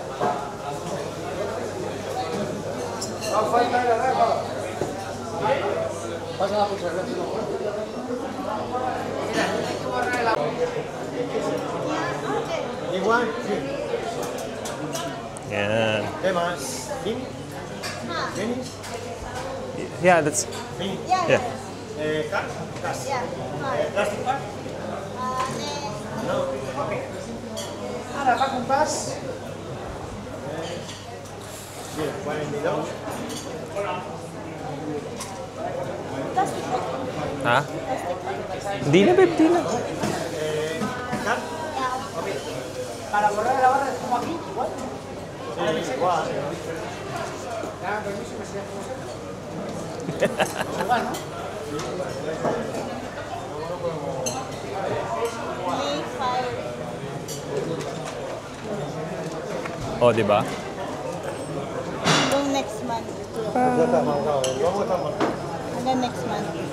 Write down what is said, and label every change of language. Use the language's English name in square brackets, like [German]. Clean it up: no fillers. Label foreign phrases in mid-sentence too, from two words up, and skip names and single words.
[Spanish] Igual. [Filipino] Yan. [Spanish] ¿Qué más? ¿Vin? ¿Vin? [English] Yeah, that's... ¿Vin? Yeah. ¿Gas? ¿Gas? ¿Plastic bag? No. Okay. [Spanish] Ahora va con paz. Bien, 42. [Filipino] Ha? Hindi na, babe. Hindi na. [English] ¿Gas? Okay. [Spanish] Para borrar la barra es como aquí, igual. Sí, igual. Ya, permiso, que se llama igual, ¿no? [Filipino] Oh, di ba? Hanggang [English] next month. [Filipino] Hanggang [English] next month.